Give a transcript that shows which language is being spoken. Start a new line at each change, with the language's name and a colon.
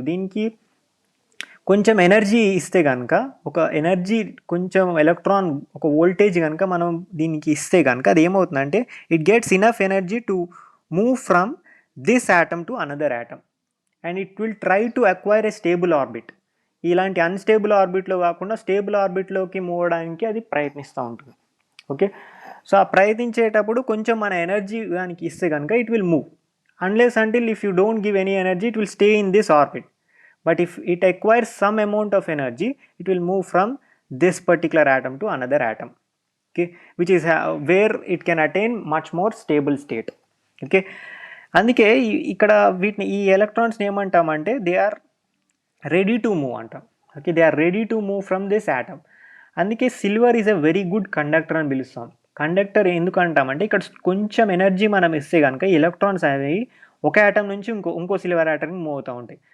Telugu: దీనికి కొంచెం ఎనర్జీ ఇస్తే గనక కొంచెం ఎలక్ట్రాన్ ఒక వోల్టేజ్ గనక మనం దీనికి ఇస్తే గనక అదేమవుతుందంటే
English: It gets enough energy to move from this atom to another atom and it will try to acquire a stable orbit.
Telugu: ఇలాంటి అన్‌స్టేబుల్ ఆర్బిట్‌లో కాకుండా స్టేబుల్ ఆర్బిట్‌లోకి మూవ్ అవ్వడానికి అది ప్రయత్నిస్తూ ఉంటుంది. ఓకే. సో, ఆ ప్రయత్నించేటప్పుడు కొంచెం మన ఎనర్జీ దానికి ఇస్తే గనక
English: It will move. Unless until if you don't give any energy it will stay in this orbit. But if it acquires some amount of energy, it will move from this particular atom to another atom. Okay, which is where it can attain much more stable state.
Telugu: Okay, అందుకే ఇక్కడ వీటిని ఈ ఎలక్ట్రాన్స్ని ఏమంటామంటే
English: they are ready to move
Telugu: అంటాం.
English: Okay, they are ready to move from this atom. అందుకే silver is a very good conductor
Telugu: అని పిలుస్తాం. Conductor ఎందుకు అంటామంటే ఇక్కడ కొంచెం ఎనర్జీ మనం ఇస్తే కనుక ఎలక్ట్రాన్స్ అనేవి ఒక యాటమ్ నుంచి ఇంకో సిల్వర్ యాటమ్కి మూవ్ అవుతూ ఉంటాయి.